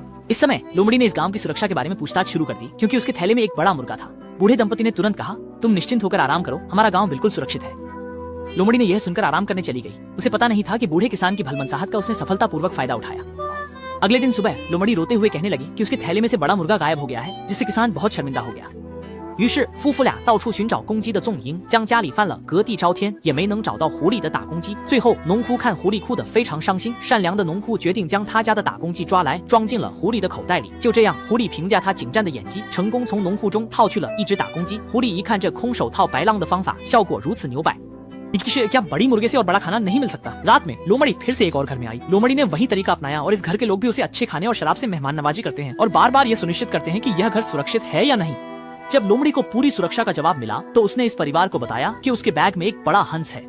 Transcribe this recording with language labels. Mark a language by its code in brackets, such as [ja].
[hi] इस समय लोमड़ी ने इस गांव की सुरक्षा के बारे में पूछताछ शुरू कर दी, क्योंकि उसके थैले में एक बड़ा मुर्गा था। बूढ़े दंपति ने तुरंत कहा, तुम निश्चिंत होकर आराम करो, हमारा गांव बिल्कुल सुरक्षित है। लोमड़ी ने यह सुनकर आराम करने चली गई। उसे पता नहीं था कि बूढ़े किसान की भलमनसाहत का उसने सफलतापूर्वक फायदा उठाया। अगले दिन सुबह लोमड़ी रोते हुए कहने लगी कि उसके थैले में से बड़ा मुर्गा गायब हो गया है, जिससे किसान बहुत शर्मिंदा हो गया। [zh] 于是夫妇俩到处寻找公鸡的踪影，将家里翻了隔地朝天，也没能找到狐狸的打公鸡。最后，农夫看狐狸哭得非常伤心，善良的农夫决定将他家的打公鸡抓来，装进了狐狸的口袋里。就这样，狐狸凭借他精湛的演技，成功从农户中套去了一只打公鸡。狐狸一看这空手套白狼的方法，效果如此牛掰， [hi] क्या बड़ी मुर्गे से और बड़ा खाना नहीं मिल सकता। रात में लोमड़ी फिर से एक और घर में आई। लोमड़ी ने वही तरीका अपनाया और इस घर के लोग भी उसे अच्छे खाने और शराब से मेहमान नवाजी करते हैं और बार बार ये सुनिश्चित करते हैं कि यह घर सुरक्षित है या नहीं। जब लोमड़ी को पूरी सुरक्षा का जवाब मिला तो उसने इस परिवार को बताया कि उसके बैग में एक बड़ा हंस है।